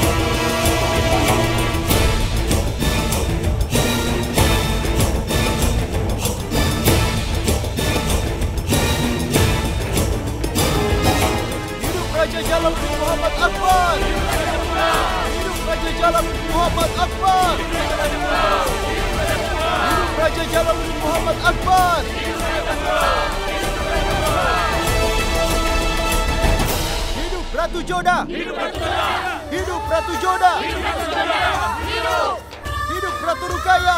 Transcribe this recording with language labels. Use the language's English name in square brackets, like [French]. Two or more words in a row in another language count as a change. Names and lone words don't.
[Indonesian] Raja Jalaluddin Muhammad Akbar! Hidup Raja Jalaluddin Muhammad Akbar! Hidup Raja Jalaluddin Muhammad Akbar! Hidup Ratu Joda! Hidup Ratu Joda! Hidup Ratu Rukaya!